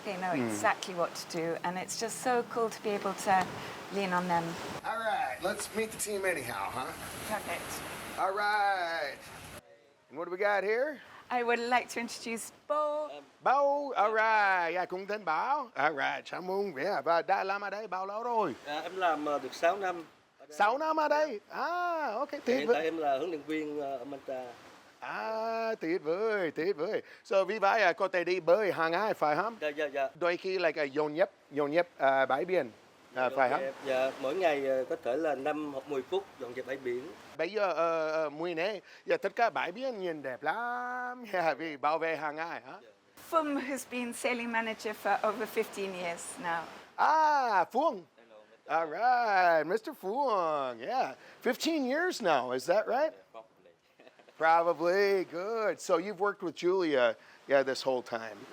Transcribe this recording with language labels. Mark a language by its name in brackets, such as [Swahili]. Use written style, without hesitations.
[English] They know exactly what to do, and it's just so cool to be able to lean on them. All right, let's meet the team anyhow, huh? Perfect. All right. And what do we got here? I would like to introduce Bo. Bo, all right. [Vietnamese] Dạ, cũng tên Bảo. [English] All right, [Vietnamese] chào mừng. Yeah, và đã làm ở đây bao lâu rồi? Em làm được 6 năm. 6 năm ở đây. Ok, tuyệt Hiện vời. tại em là huấn luyện viên ở Manta. Tuyệt vời, tuyệt vời. So vì vậy có thể đi bơi hàng ngày phải không? Dạ. Đôi khi là dọn dẹp bãi biển phải không? Dạ, mỗi ngày có thể là 5 hoặc 10 phút dọn dẹp bãi biển. Bây giờ ở Mũi Né, tất cả bãi biển nhìn đẹp lắm vì bảo vệ hàng ngày hả? [English] Fum has been sailing manager for over 15 years now. Phuong. All right, Mr. Phuong. Yeah, 15 years now. Is that right? Probably. Good. So you've worked with Julia, this whole time.